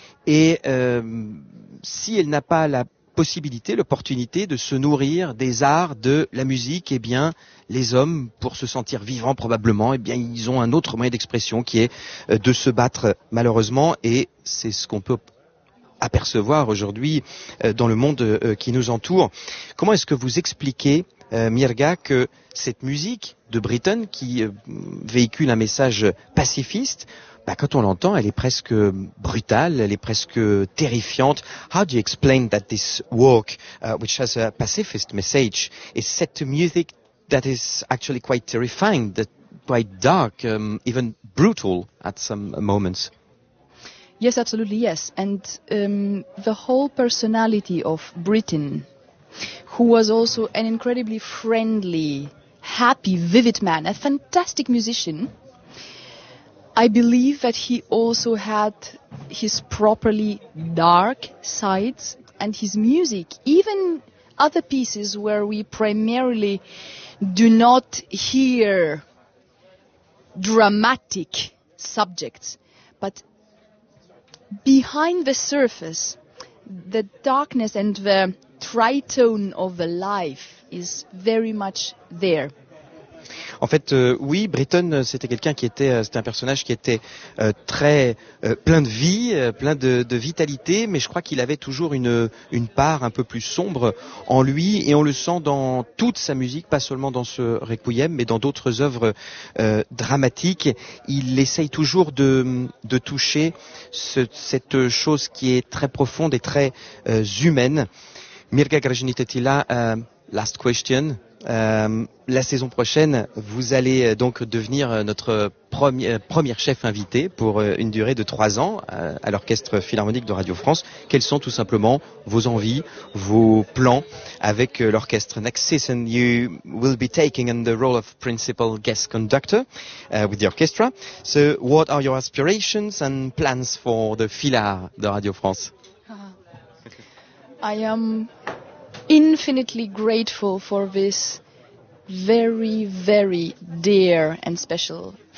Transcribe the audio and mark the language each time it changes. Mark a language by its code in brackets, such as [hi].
[fr] Et si elle n'a pas la possibilité, l'opportunité de se nourrir des arts, de la musique, eh bien, les hommes, pour se sentir vivants probablement, eh bien, ils ont un autre moyen d'expression qui est de se battre malheureusement, et c'est ce qu'on peut apercevoir aujourd'hui dans le monde qui nous entoure. Comment est-ce que vous expliquez, Mirga, que cette musique de Britten, qui véhicule un message pacifiste, quand on l'entend, elle est presque brutale, elle est presque terrifiante. [en] How do you explain that this work, which has a pacifist message, is set to music that is actually quite terrifying, that quite dark, even brutal at some moments? Yes, absolutely, yes. And the whole personality of Britten, who was also an incredibly friendly, happy, vivid man, a fantastic musician, I believe that he also had his properly dark sides, and his music, even other pieces where we primarily do not hear dramatic subjects, but behind the surface, the darkness and the tritone of the life is very much there. [fr] En fait, oui, Britten, c'était quelqu'un qui était, c'était un personnage qui était très plein de vie, plein de vitalité, mais je crois qu'il avait toujours une part un peu plus sombre en lui, et on le sent dans toute sa musique, pas seulement dans ce Requiem, mais dans d'autres œuvres dramatiques. Il essaye toujours de toucher cette chose qui est très profonde et très humaine. Mirga Grajenit était là, [en] last question. [fr] La saison prochaine, vous allez donc devenir notre première chef invité pour une durée de 3 ans à l'Orchestre Philharmonique de Radio France. Quels sont tout simplement vos envies, vos plans avec l'orchestre? [en] Next season, you will be taking on the role of principal guest conductor with the orchestra. So, what are your aspirations and plans for the Philhar de Radio France? I am infinitely grateful for this very, very dear and special